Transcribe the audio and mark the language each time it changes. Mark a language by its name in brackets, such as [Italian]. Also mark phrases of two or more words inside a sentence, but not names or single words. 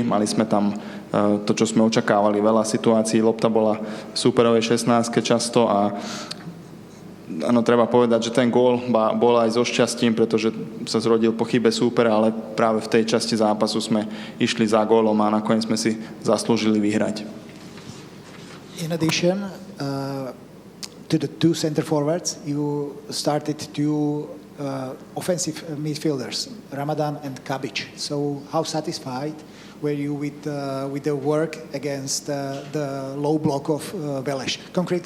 [Slovak] Mali sme tam to, čo sme očakávali, veľa situácií, lopta bola v superovej 16-ke často, a áno, treba povedať, že ten gól bol aj so šťastím, pretože sa zrodil po chybe súpera, ale práve v tej časti zápasu sme išli za gólom a nakoniec sme si zaslúžili vyhrať. [English] In addition to the 2 center forwards, you started 2 offensive midfielders, Ramadan and Kabic. So how satisfied were you with the work against the low block of Veleš?